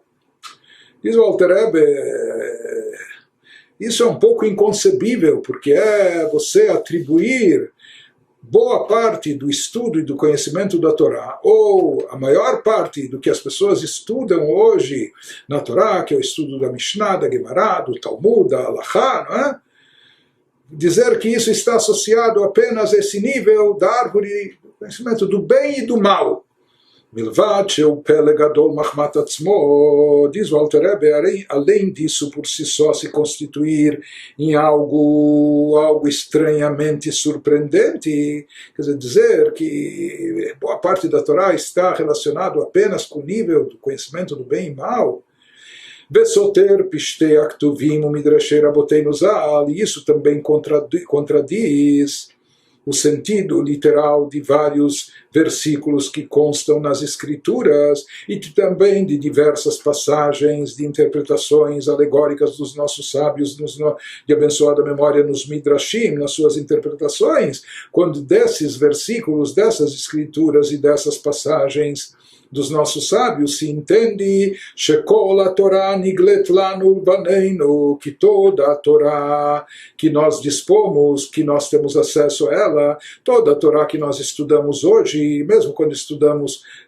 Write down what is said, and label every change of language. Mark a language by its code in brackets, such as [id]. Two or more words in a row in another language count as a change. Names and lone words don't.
[pt] Diz o Alter Rebbe, isso é um pouco inconcebível, porque é você atribuir boa parte do estudo e do conhecimento da Torá, ou a maior parte do que as pessoas estudam hoje na Torá, que é o estudo da Mishnah, da Gemara, do Talmud, da Halachá, não é? Dizer que isso está associado apenas a esse nível da árvore do conhecimento do bem e do mal. [he] Milvad sheu pele gadol machmat atzmo, [pt] diz o Alter Rebbe, além disso por si só se constituir em algo estranhamente surpreendente, quer dizer que boa parte da Torá está relacionado apenas com o nível do conhecimento do bem e mal. [he] Vesoter pishtei aktuvim umidrashei raboteinu zal, [pt] e isso também contradiz o sentido literal de vários versículos que constam nas escrituras e também de diversas passagens de interpretações alegóricas dos nossos sábios de abençoada memória nos Midrashim, nas suas interpretações, quando desses versículos, dessas escrituras e dessas passagens dos nossos sábios se entende [he] Shekol a Torá niglet lanu baneinu, [pt] que toda a Torá que nós dispomos, que nós temos acesso a ela, toda a Torá que nós estudamos hoje, mesmo quando estudamos